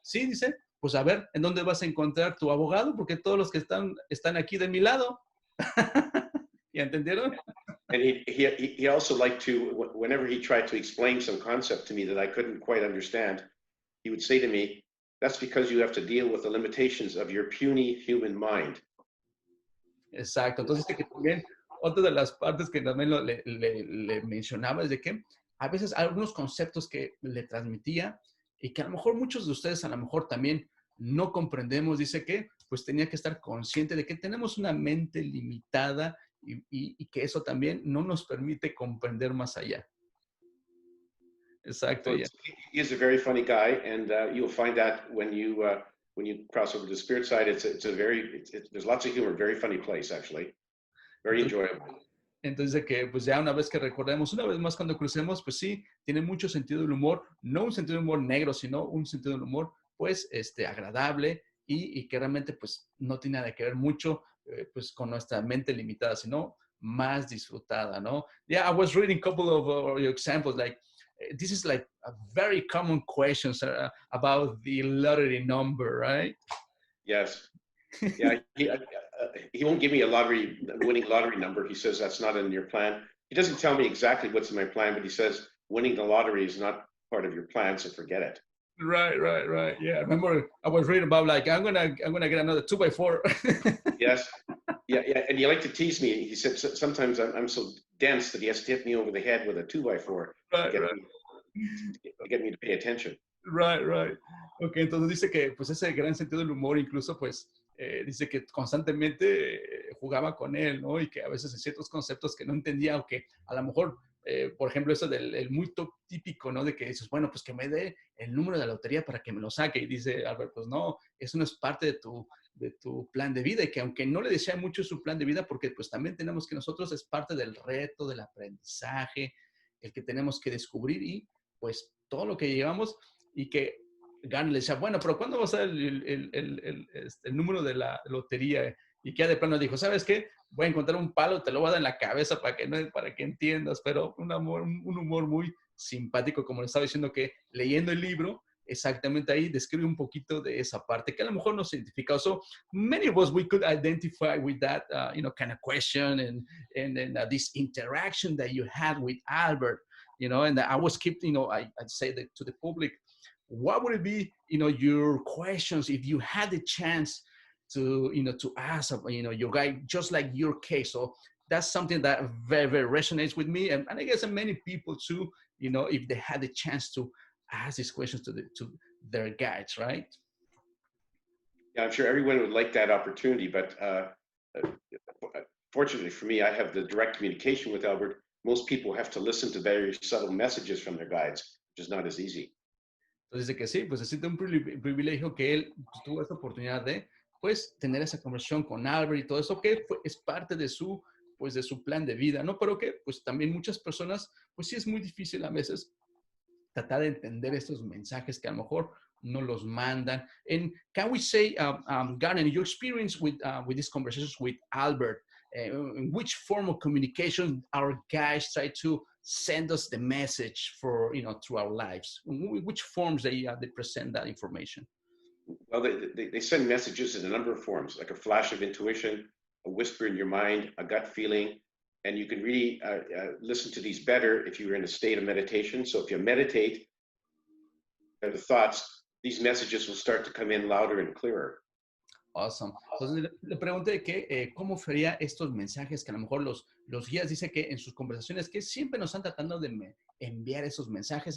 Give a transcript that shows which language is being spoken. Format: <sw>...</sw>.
<es>Sí, dice, pues a ver, ¿en dónde vas a encontrar tu abogado? Porque todos los que están aquí de mi lado. ¿Ya entendieron?</es> <en>And he also liked to, whenever he tried to explain some concept to me that I couldn't quite understand, he would say to me, that's because you have to deal with the limitations of your puny human mind.</en> <es>Exacto. Entonces, que también, otra de las partes que también le mencionaba es de que a veces hay algunos conceptos que le transmitía y que a lo mejor muchos de ustedes a lo mejor también no comprendemos. Dice que pues tenía que estar consciente de que tenemos una mente limitada y que eso también no nos permite comprender más allá. Exacto.</es> <en>So he is a very funny guy, and you'll find that when you cross over to the spirit side, there's lots of humor, very funny place actually, very enjoyable.</en> <es>Entonces que pues ya una vez que recordemos, una vez más cuando crucemos, pues sí, tiene mucho sentido del humor, no un sentido del humor negro, sino un sentido del humor pues agradable y que realmente pues no tiene nada que ver mucho pues con nuestra mente limitada, sino más disfrutada, ¿no?</es> <en>Yeah, I was reading a couple of examples like this is like a very common questions about the lottery number, right? Yes. Yeah, he won't give me a winning lottery number. He says that's not in your plan. He doesn't tell me exactly what's in my plan, but he says winning the lottery is not part of your plan, so forget it. Right. Yeah, I remember I was reading about like I'm gonna get another 2x4. Yes. Yeah, and you like to tease me. He said sometimes I'm so dense that he has to hit me over the head with a 2x4 to get me to pay attention. Right.</en> <es>Ok, entonces dice que pues ese gran sentido del humor incluso pues dice que constantemente jugaba con él, ¿no? Y que a veces en ciertos conceptos que no entendía o que a lo mejor, por ejemplo, eso del muy típico, ¿no? De que dices, bueno, pues que me dé el número de la lotería para que me lo saque. Y dice Albert, pues no, eso no es parte de tu plan de vida y que aunque no le decía mucho su plan de vida, porque pues también tenemos que nosotros es parte del reto, del aprendizaje, el que tenemos que descubrir y pues todo lo que llevamos y que Garnet le decía, bueno, pero ¿cuándo va a ser el número de la lotería? Y que ya de plano dijo, ¿sabes qué? Voy a encontrar un palo, te lo voy a dar en la cabeza para que entiendas, pero un humor muy simpático, como le estaba diciendo que leyendo el libro, exactamente ahí describe un poquito de esa parte que a lo mejor no se identifica.</es> <en>So many of us, we could identify with that, kind of question and this interaction that you had with Albert, and I was keeping, I'd say that to the public, what would it be, your questions if you had the chance to ask, your guy, just like your case. So that's something that very, very resonates with me. And I guess many people too, if they had the chance to ask these questions to their guides, right? Yeah, I'm sure everyone would like that opportunity, but fortunately for me, I have the direct communication with Albert. Most people have to listen to very subtle messages from their guides, which is not as easy.</en> <es>Entonces dice que sí, pues se siente un privilegio que él pues, tuvo esta oportunidad de pues tener esa conversación con Albert y todo eso que es parte de su pues de su plan de vida, ¿no? Pero que pues también muchas personas pues sí es muy difícil a veces tratar de entender estos mensajes que a lo mejor no los mandan.</es> <en>And can we say, Garnet, your experience with these conversations with Albert, in which form of communication our guys try to send us the message for, through our lives? Which forms they present that information? Well, they send messages in a number of forms, like a flash of intuition, a whisper in your mind, a gut feeling. And you can really listen to these better if you're in a state of meditation. So if you meditate, the thoughts, these messages will start to come in louder and clearer. Awesome.</en> <es>Entonces le pregunté que cómo sería estos mensajes que a lo mejor los guías dice que en sus conversaciones que siempre nos están tratando de enviar esos mensajes.</es>